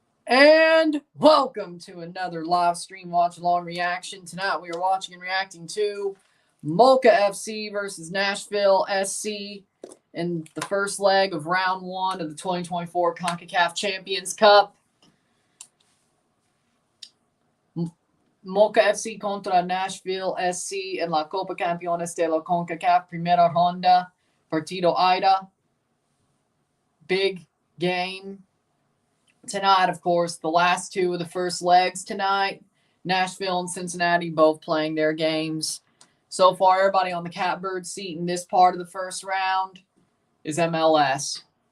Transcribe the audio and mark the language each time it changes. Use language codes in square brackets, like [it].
[en] And welcome to another live stream watch along reaction. Tonight we are watching and reacting to Moca FC versus Nashville SC in the first leg of round one of the 2024 CONCACAF Champions Cup. [es] Moca FC contra Nashville SC en la Copa Campeones de la CONCACAF Primera Ronda, Partido Ida. [en] Big game tonight, of course, the last two of the first legs tonight. Nashville and Cincinnati both playing their games. So far, everybody on the catbird seat in this part of the first round is MLS.